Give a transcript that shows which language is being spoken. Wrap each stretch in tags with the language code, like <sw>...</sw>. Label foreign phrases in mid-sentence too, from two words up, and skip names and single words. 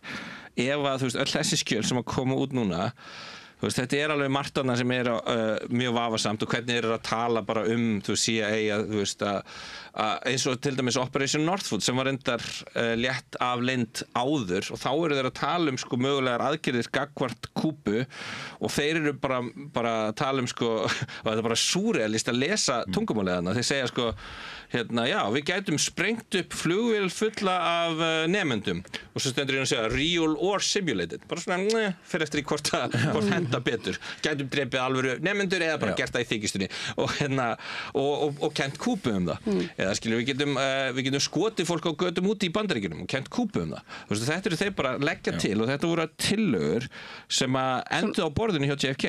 <is>Ef að, þú veist, öll þessi skjöl sem að koma út núna, þú veist, þetta er alveg margt annað sem er mjög vafasamt og hvernig er að tala bara þú veist, CIA, þú veist, eins og til dæmis Operation Northwood sem var reyndar létt af leynd áður og þá eru þeir að tala sko mögulegar aðgerðir gagnvart Kúbu og þeir eru bara að tala sko, og þetta er bara súrealist að lesa tungumálið þarna. Þeir segja sko, já, við gætum sprengt upp flugvél fulla af nemendum og svo stendur að segja</is> <en>real or simulated,</en> <is>bara svona fyrir eftir í hvort henda betur, gætum drepið alvöru nemendur eða bara gert það í þykjustunni og kennt Kúbu það eða skilur við getum skotið fólk á götum úti í Bandaríkjunum og kennt Kúbu það. Þetta eru þeir bara að leggja til og þetta voru tillögur sem að endu á borðinu hjá JFK.</is>